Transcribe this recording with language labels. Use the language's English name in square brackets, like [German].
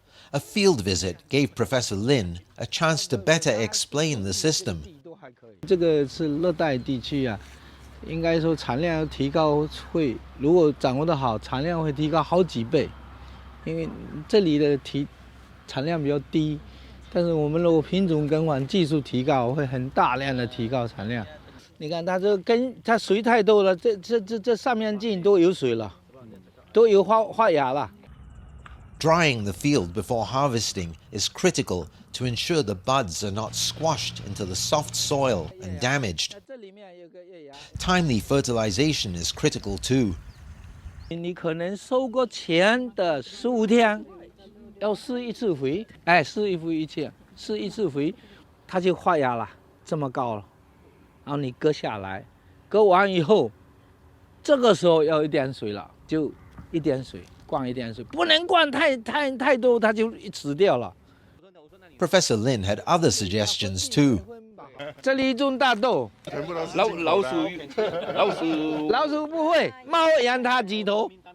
[English] A field visit gave Professor Lin a chance to better explain the system. [Chinese] 这个是热带地区啊，应该说产量要提高会，如果掌握得好，产量会提高好几倍，因为这里的产量比较低。但是我们如果品种更换、技术提高，会很大量的提高产量。你看它这根，它水太多了，这上面茎都有水了，都有发芽了。 [English] Drying the field before harvesting is critical to ensure the buds are not squashed into the soft soil and damaged. Timely fertilization is critical too. [Chinese] 你可能收割前的15天。要施一次肥，施一次肥，它就发芽了，这么高了。然后你割下来，割完以后，这个时候要一点水了，就一点水，灌一点水，不能灌太多，它就死掉了。 [English] Professor Lin had other suggestions too. [Chinese] 这里种大豆，老鼠不会，猫养它几头。